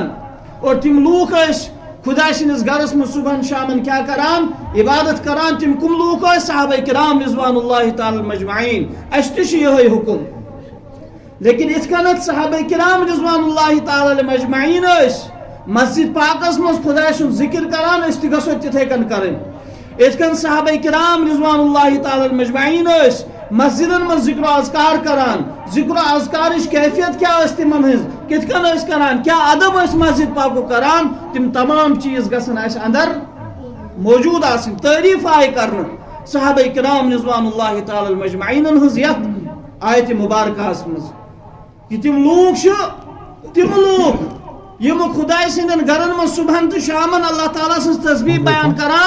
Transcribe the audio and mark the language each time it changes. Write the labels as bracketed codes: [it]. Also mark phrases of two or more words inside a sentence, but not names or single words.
[ks] اور تم لوک ٲسۍ خداے سٕنٛدِس گرس مز صبحن شامن کیا کران؟ عبادت کران. تم کم لوک ٲسۍ؟ [ar] صحابہ کرام رضوان اللہ تعالی مجمعین. [ks] اَسہِ تہِ چھُ یِہوٚے حکم. لیکن یِتھ کٔنٮ۪تھ صحابہ کرام [ar] رضوان اللہ تعالی مجمعین [ks] ٲسۍ مسجد پاکس مز خداے سُنٛد ذکر کران، أسۍ تہِ گژھو تِتھَے کٔنۍ کرٕنۍ. یِتھ کٔنۍ صحابہ کرام [ar] رضوان اللہ تعالی مجمعین [ks] ٲسۍ مسجدن مز ذکر و اذکار کران. ذکر و اذکارٕچ کیفیت کیا ٲس تمن ہٕنٛز؟ کِتھ کٔنۍ ٲسۍ کران؟ کیا ادب ٲسۍ مسجد پاکُک کران؟ تم تمام چیز گژھن اَسہِ اندر موجود آسٕنۍ. تعریف آیہِ کرنہٕ صحابہ کرام [ar] رضوان اللہ تعالی [ks] مجمعینن ہٕنٛز یتھ آیتِ مبارکہس مز کہ تم لوگ چھ، تم لوگ یم خداے سندن گرن مز صبحن تو شامن اللہ تعالیٰ سٕنٛز تسبیح بیان کران.